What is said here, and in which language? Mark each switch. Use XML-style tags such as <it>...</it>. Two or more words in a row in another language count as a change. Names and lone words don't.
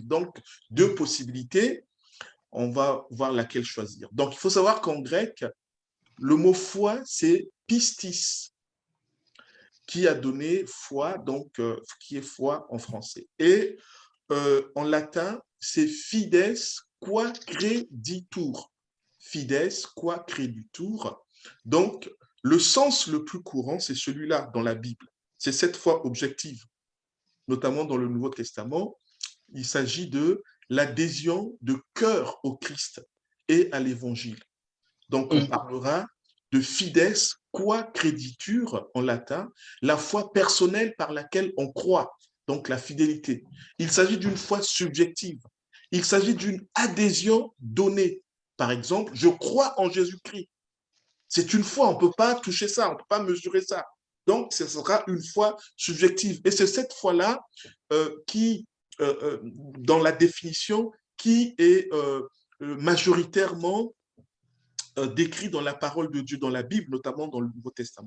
<fr>Donc, deux possibilités, on va voir laquelle choisir. Donc, il faut savoir qu'en grec, le mot foi, c'est pistis, qui a donné foi, donc qui est foi en français. Et en latin, c'est</fr> <la>fides qua creditur. Fides qua creditur.</la> <fr>Donc, le sens le plus courant, c'est celui-là dans la Bible. C'est cette foi objective, notamment dans le Nouveau Testament. Il s'agit de l'adhésion de cœur au Christ et à l'Évangile. Donc, on parlera de</fr> <la>fides qua creditur</la> <fr>en latin, la foi personnelle par laquelle on croit, donc la fidélité. Il s'agit d'une foi subjective. Il s'agit d'une adhésion donnée. Par exemple, je crois en Jésus-Christ. C'est une foi, on ne peut pas toucher ça, on ne peut pas mesurer ça. Donc, ce sera une foi subjective. Et c'est cette foi-là qui, dans la définition, qui est majoritairement décrit dans la parole de Dieu, dans la Bible, notamment dans le Nouveau Testament.</fr>